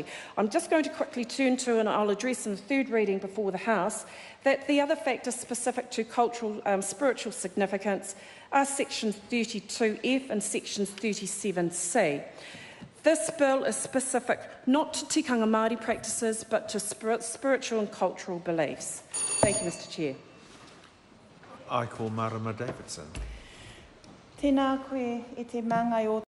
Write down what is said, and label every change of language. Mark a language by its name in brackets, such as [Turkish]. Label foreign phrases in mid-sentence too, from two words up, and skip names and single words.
[English] I'm just going to quickly turn to, and I'll address in the third reading before the House, that the other factors specific to cultural spiritual significance are sections 32F and sections 37C. This bill is specific not to [Māori] tikanga Māori [English] practices, but to spiritual and cultural beliefs. Thank you, Mr Chair. I call Marama Davidson. [Māori] Tēnā koe e te mangai o